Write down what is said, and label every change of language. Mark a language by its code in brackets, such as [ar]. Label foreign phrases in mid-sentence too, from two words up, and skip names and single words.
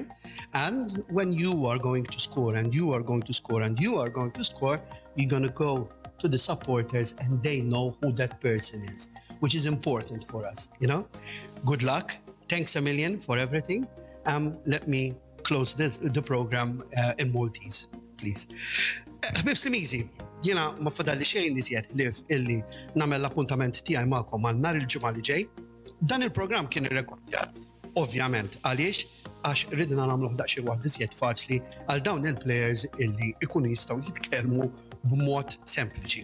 [en] And when you are going to score and you are going to score and you are going to score, you're going to go to the supporters and they know who that person is, which is important for us, you know? Good luck. Thanks a million for everything. Let me close the program in Maltese, please. [mt] Ħbib Slimizi, jena ma fadalli xejn iżjed illi namel l-appuntament tiegħi magħkom għal nhar il-ġimgħa li ġej. Dan il-programm kien irrekordjat, ovvjament, għaliex għax ridna nagħmlu daqsxejn waħd iżjed faċli għal dawn il-plejers illi ikunu jistgħu jitkellmu b'mod sempliċi.